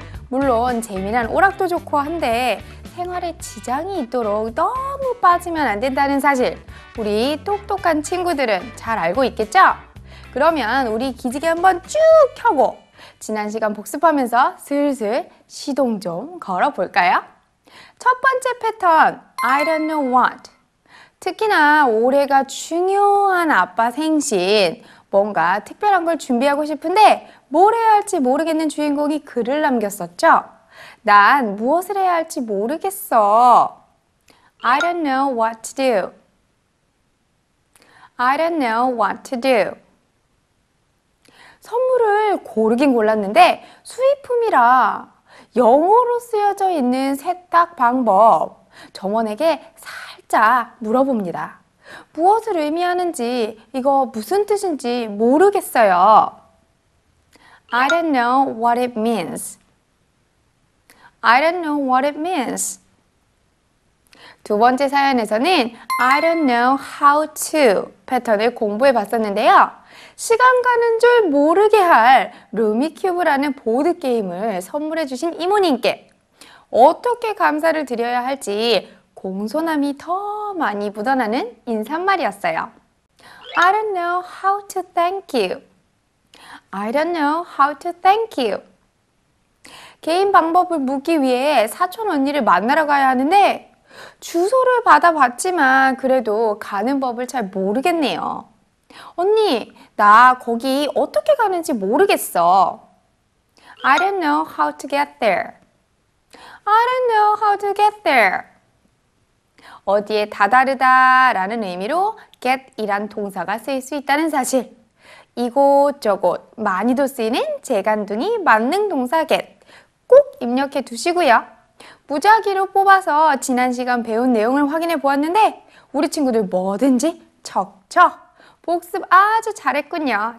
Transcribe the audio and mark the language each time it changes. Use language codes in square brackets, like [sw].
[ko] 물론 재미난 오락도 좋고 한데 생활에 지장이 있도록 너무 빠지면 안 된다는 사실 우리 똑똑한 친구들은 잘 알고 있겠죠? 그러면 우리 기지개 한번 쭉 켜고 지난 시간 복습하면서 슬슬 시동 좀 걸어볼까요? 첫 번째 패턴, [en] I don't know what. [ko] 특히나 올해가 중요한 아빠 생신, 뭔가 특별한 걸 준비하고 싶은데 뭘 해야 할지 모르겠는 주인공이 글을 남겼었죠? 난 무엇을 해야 할지 모르겠어. [en] I don't know what to do. I don't know what to do. [ko] 선물을 고르긴 골랐는데 수입품이라 영어로 쓰여져 있는 세탁 방법 점원에게 살짝 물어봅니다. 무엇을 의미하는지 이거 무슨 뜻인지 모르겠어요. [en] I don't know what it means. I don't know what it means. [ko] 두 번째 사연에서는 [en] I don't know how to [ko] 패턴을 공부해 봤었는데요. 시간 가는 줄 모르게 할 루미큐브라는 보드게임을 선물해 주신 이모님께 어떻게 감사를 드려야 할지 공손함이 더 많이 묻어나는 인사말이었어요. [en] I don't know how to thank you. I don't know how to thank you. [ko] 개인 방법을 묻기 위해 사촌 언니를 만나러 가야 하는데 주소를 받아봤지만 그래도 가는 법을 잘 모르겠네요. 언니, 나 거기 어떻게 가는지 모르겠어. [en] I don't know how to get there. I don't know how to get there. [ko] 어디에 다다르다 라는 의미로 get이란 동사가 쓰일 수 있다는 사실. 이곳저곳 많이도 쓰이는 재간둥이 만능 동사 get 꼭 입력해 두시고요. 무작위로 뽑아서 지난 시간 배운 내용을 확인해 보았는데 우리 친구들 뭐든지 척척 복습 아주 잘했군요.